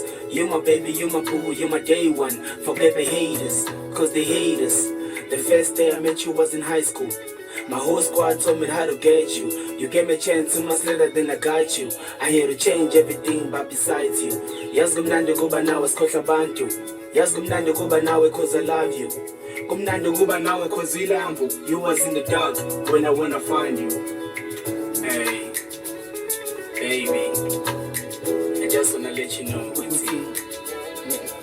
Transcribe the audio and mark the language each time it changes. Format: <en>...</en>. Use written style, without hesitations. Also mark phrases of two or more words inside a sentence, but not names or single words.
<en>You my baby, you my boo, you my day one. Forget the haters, cause they hate us. The first day I met you was in high school. My whole squad told me how to get you. You gave me a chance to much later than I got you. I had to change everything but besides you. Yes,</en> <zu>gumnandi kuba nawe sikhohla abantu.</zu> <en>Yes,</en> <zu>gumnandi kuba nawe</zu> <en>cause I love you.</en> <zu>Gumnandi kuba nawe</zu> <en>cause we lambo. You was in the dark when I wanna find you. Hey, baby, I just wanna let you know, Quincy.</en>